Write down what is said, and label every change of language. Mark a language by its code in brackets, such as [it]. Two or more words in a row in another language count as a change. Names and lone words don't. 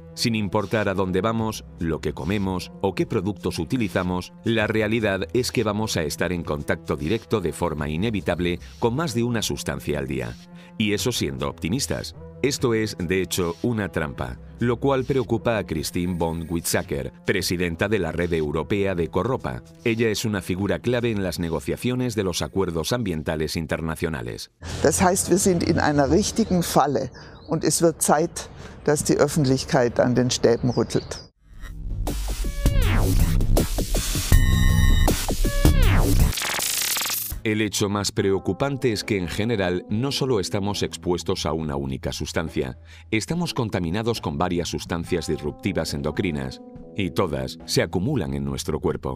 [es] Sin importar a dónde vamos, lo que comemos o qué productos utilizamos, la realidad es que vamos a estar en contacto directo de forma inevitable con más de una sustancia al día. Y eso siendo optimistas. Esto es, de hecho, una trampa, lo cual preocupa a Christine von Weizsäcker, presidenta de la Red Europea de Corropa. Ella es una figura clave en las negociaciones de los acuerdos ambientales internacionales. [de] Das heißt, wir sind in einer richtigen Falle und es wird Zeit, dass die Öffentlichkeit an den Stäben rüttelt. [es] El hecho más preocupante es que en general no solo estamos expuestos a una única sustancia, estamos contaminados con varias sustancias disruptivas endocrinas y todas se acumulan en nuestro cuerpo.